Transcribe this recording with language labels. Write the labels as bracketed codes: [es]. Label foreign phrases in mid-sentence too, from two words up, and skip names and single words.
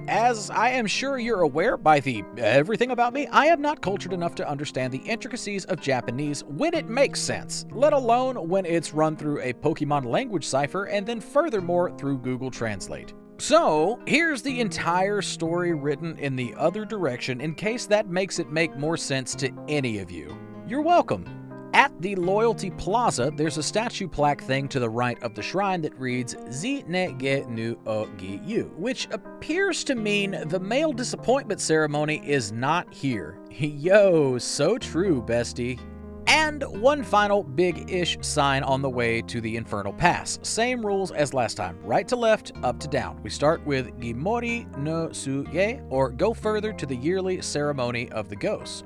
[en] As I am sure you're aware by the everything about me, I am not cultured enough to understand the intricacies of Japanese when it makes sense, let alone when it's run through a Pokemon language cipher and then furthermore through Google Translate. So, here's the entire story written in the other direction in case that makes it make more sense to any of you. You're welcome. At the Loyalty Plaza, there's a statue plaque thing to the right of the shrine that reads [ja] Zi ne ge nu o gi yu, [en] which appears to mean the male disappointment ceremony is not here. Yo, so true, bestie. And one final big-ish sign on the way to the Infernal Pass. Same rules as last time, right to left, up to down. We start with Gimori no Suge, or go further to the yearly ceremony of the ghosts.